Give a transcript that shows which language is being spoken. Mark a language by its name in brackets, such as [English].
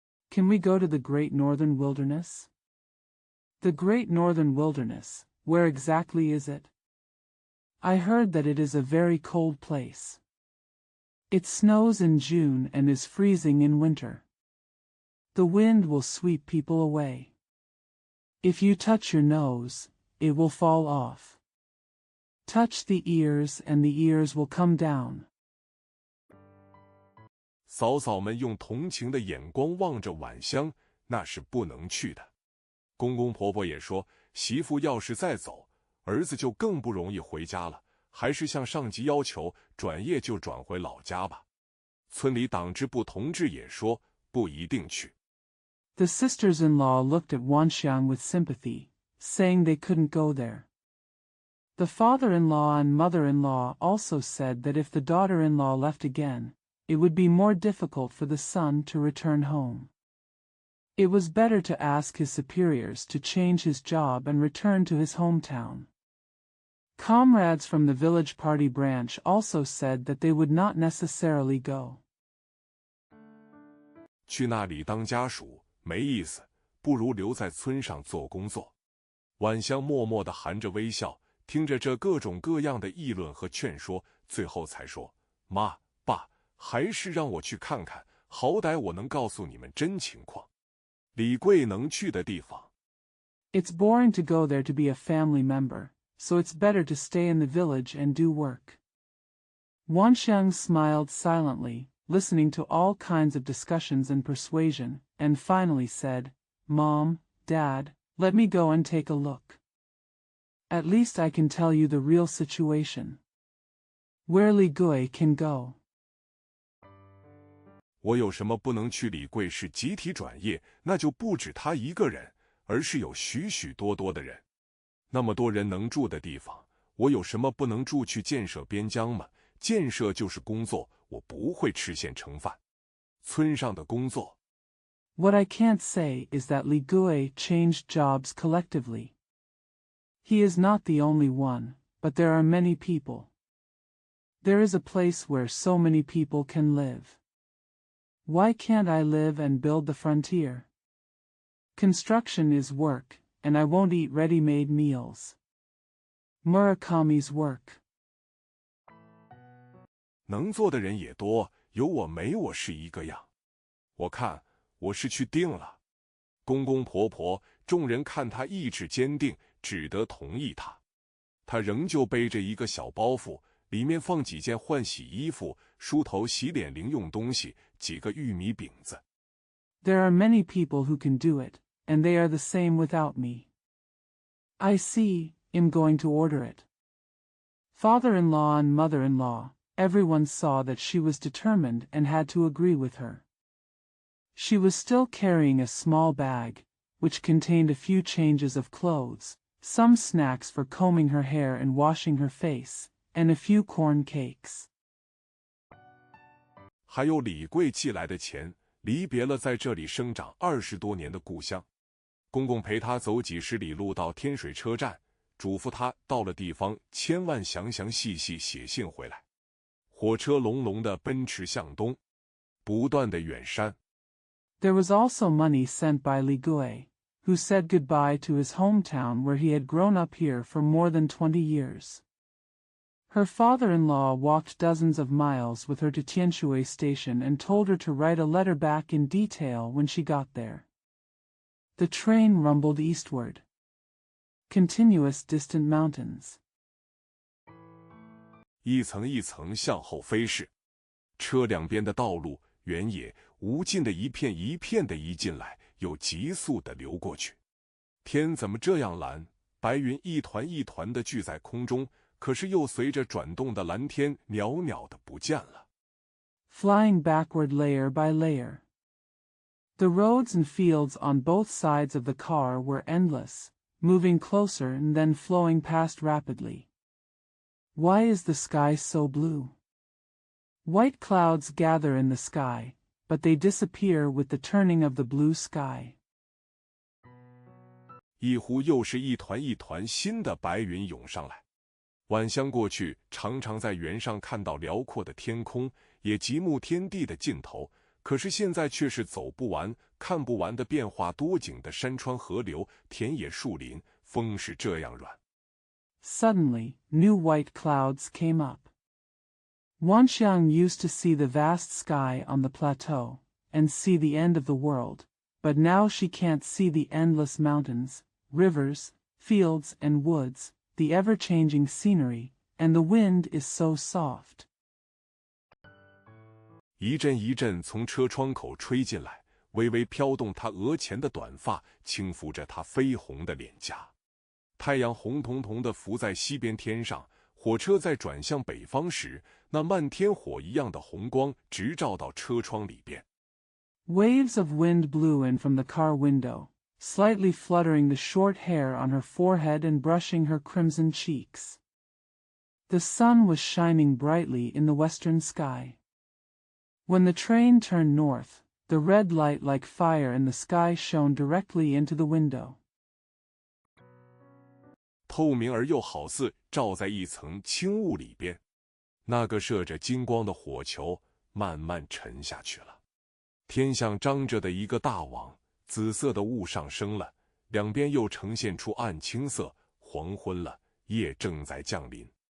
[English] Can we go to the Great Northern Wilderness? The Great Northern Wilderness, where exactly is it? I heard that it is a very cold place. It snows in June and is freezing in winter. The wind will sweep people away. If you touch your nose, it will fall off. Touch the ears and the ears will come down. [Chinese] 嫂嫂们用同情的眼光望着晚香，那是不能去的。公公婆婆也说，媳妇要是再走，儿子就更不容易回家了，还是向上级要求转业就转回老家吧。村里党支部同志也说，不一定去。 [English] The sisters-in-law looked at Wanxiang with sympathy, saying they couldn't go there. The father-in-law and mother-in-law also said that if the daughter-in-law left again, it would be more difficult for the son to return home. It was better to ask his superiors to change his job and return to his hometown. Comrades from the village party branch also said that they would not necessarily go. [Chinese] 去那里当家属没意思，不如留在村上做工作。晚香默默地含着微笑，听着这各种各样的议论和劝说，最后才说：“妈，爸，还是让我去看看，好歹我能告诉你们真情况。李贵能去的地方。” [English] It's boring to go there to be a family member, so it's better to stay in the village and do work. Wanxiang smiled silently, listening to all kinds of discussions and persuasion, and finally said, "Mom, Dad, let me go and take a look. At least I can tell you the real situation. Where Li Gui can go." [Chinese] 我有什么不能去？李贵是集体转业，那就不止他一个人，而是有许许多多的人。那么多人能住的地方，我有什么不能住？去建设边疆吗？建设就是工作，我不会吃现成饭。村上的工作。 [English] What I can't say is that Li Gui changed jobs collectively. He is not the only one, but there are many people. There is a place where so many people can live. Why can't I live and build the frontier? Construction is work, and I won't eat ready-made meals. Murakami's work. [Chinese] 能做的人也多，有我没我是一个样。我看我是去定了。公公婆婆众人看他意志坚定，只得同意他。他仍旧背着一个小包袱，里面放几件换洗衣服、梳头洗脸零用东西，几个玉米饼子。 [English] There are many people who can do it, and they are the same without me. I see, I'm going to order it. Father-in-law and mother-in-law, everyone saw that she was determined and had to agree with her. She was still carrying a small bag, which contained a few changes of clothes, some snacks for combing her hair and washing her face, and a few corn cakes. [Chinese] 还有李贵寄来的钱，离别了在这里生长20多年的故乡。公公陪他走几十里路到天水车站，嘱咐他到了地方千万详详细细写信回来。火车隆隆地奔驰向东，不断的远山。 [English] There was also money sent by Li Gui, who said goodbye to his hometown where he had grown up here for more than 20 years. Her father-in-law walked dozens of miles with her to Tianshui station and told her to write a letter back in detail when she got there. The train rumbled eastward. Continuous distant mountains. [Chinese] 一层一层向后飞逝，车两边的道路原野无尽的一片一片的移进来，又急速的流过去。天怎么这样蓝？白云一团一团的聚在空中，可是又随着转动的蓝天袅袅的不见了。 [English] Flying backward layer by layer. The roads and fields on both sides of the car were endless, moving closer and then flowing past rapidly. Why is the sky so blue? White clouds gather in the sky, but they disappear with the turning of the blue sky. [Chinese] 一忽又是一团一团新的白云涌上来。晚香过去，常常在原上看到辽阔的天空，也极目天地的尽头。可是现在却是走不完、看不完的变化多景的山川河流、田野树林，风是这样软。 [English] Suddenly, new white clouds came up. Wanxiang used to see the vast sky on the plateau, and see the end of the world, but now she can't see the endless mountains, rivers, fields and woods, the ever-changing scenery, and the wind is so soft. [Chinese] 一阵一阵从车窗口吹进来，微微飘动她额前的短发，轻拂着她绯红的脸颊。太阳红彤彤地浮在西边天上，火车在转向北方时，那漫天火一样的红光直照到车窗里边。 [English] Waves of wind blew in from the car window, slightly fluttering the short hair on her forehead and brushing her crimson cheeks. The sun was shining brightly in the western sky. When the train turned north, the red light like fire in the sky shone directly into the window. [Chinese] 透明而又好似照在一层轻雾里边，那个射着金光的火球慢慢沉下去了。天像张着的一个大网，紫色的雾上升了，两边又呈现出暗青色，黄昏了，夜正在降临。